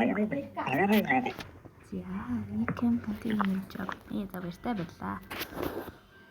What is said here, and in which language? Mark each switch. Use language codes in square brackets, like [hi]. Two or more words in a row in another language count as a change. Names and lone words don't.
[mn] За, [en] you can continue your job. [mn] За баяртай байлаа.